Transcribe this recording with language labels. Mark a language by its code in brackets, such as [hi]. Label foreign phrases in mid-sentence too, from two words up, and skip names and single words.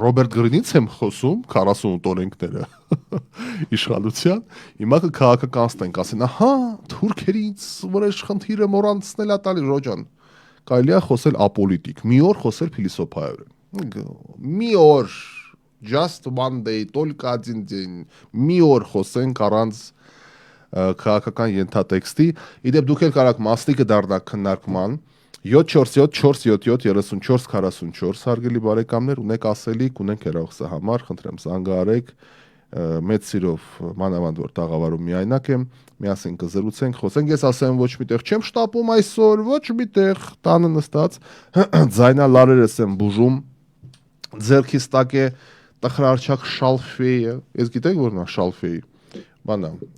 [hy] Ռոբերտ Գրինից եմ խոսում 48 օրենքները իշխանության, հիմա կքաղաքականացնենք, ասեն, ահա, թուրքերից վրեժխնդիրը մոռանցնել է տալի Ռոջան։ Կարելի է խոսել ապոլիտիկ, մի օր խոսել փիլիսոփայորեն։ Մի օր [en] just one day, [ru] только один день, [hy] մի օր խոսենք առանց քաղաքական ենթատեքստի։ Իդեպ դուք էլ կարաք մասնիկը դառնաք քննարկման 747-477-3444 հարգելի բարեկամներ, ունեք ասելիք, ունենք հեռախոսը համար, խնդրեմ զանգահարեք, մեծ սիրով մանավանդ որ տաղավարում միայնակ եմ, միասին կզրուցենք, խոսենք, ես ասեմ ոչ միտեղ չեմ շտապում այսօր, ոչ միտեղ տանը նստած, ձայնալարերս եմ բուժում, ձեռքիս տակ է տխրարչակ շալֆեյը, ես գիտեք որն է շալֆեյը, բանա,